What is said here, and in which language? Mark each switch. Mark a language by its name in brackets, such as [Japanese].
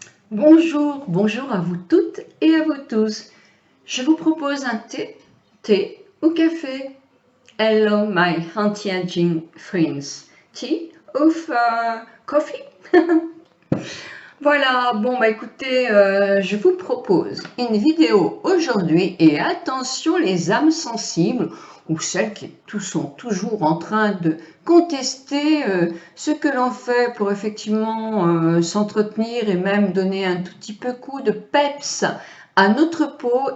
[French] Bonjour, bonjour à vous toutes et à vous tous. Je vous propose un thé ou café. [English] Hello my anti-aging friends. Tea ou coffee? [French] Voilà, bon bah écoutez, je vous propose une vidéo aujourd'hui et attention les âmes sensibles ou celles qui sont toujours en train de contester ce que l'on fait pour effectivement s'entretenir et même donner un tout petit peu coup de peps à notre peau.